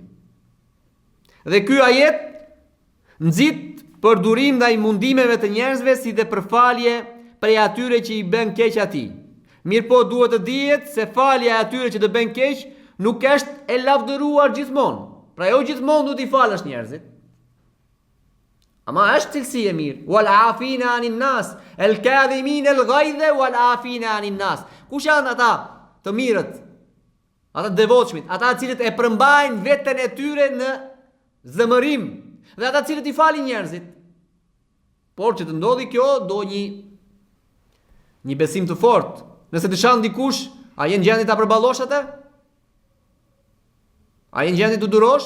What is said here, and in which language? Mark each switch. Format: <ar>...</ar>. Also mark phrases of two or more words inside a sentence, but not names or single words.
<sq>Dhe ky ajet nxit për durim ndaj mundimeve të njerëzve si dhe për falje prej atyre që i bën keq atij. Mirpo duhet të dihet se falja e atyre që të bën keq nuk është e lavdëruar gjithmonë. Pra jo gjithmonë du t'i falësh njerëzit. Ama është cilësi e mirë.</sq> <ar>والعافين عن الناس الكاظمين الغيظ والعافين عن الناس.</ar> <sq>Kush janë ata të mirët? Ata devotshmit, ata cilët e përmbajnë veten e tyre në zemërim, dhe ata cilët i falin njerëzit. Por që të ndodhi kjo, do një besim të fortë. Nëse të shanë dikush, a jenë gjendje ta përballosh atë? A jenë gjendje të durosh?</sq>